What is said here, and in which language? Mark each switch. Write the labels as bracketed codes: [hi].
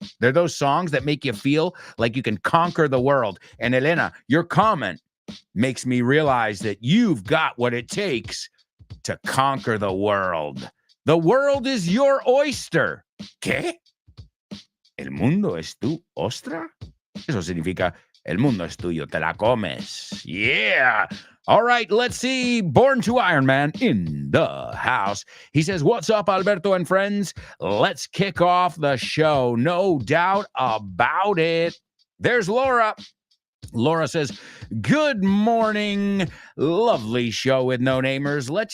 [en] They're those songs that make you feel like you can conquer the world. And Elena, your comment makes me realize that you've got what it takes to conquer the world. The world is your oyster. [es] ¿Qué? ¿El mundo es tu ostra? Eso significa el mundo es tuyo, te la comes. [en] Yeah. All right, let's see. Born to Iron Man in the house. He says, what's up, Alberto and friends? Let's kick off the show. No doubt about it. There's Laura. Laura says, good morning. Lovely show with no namers.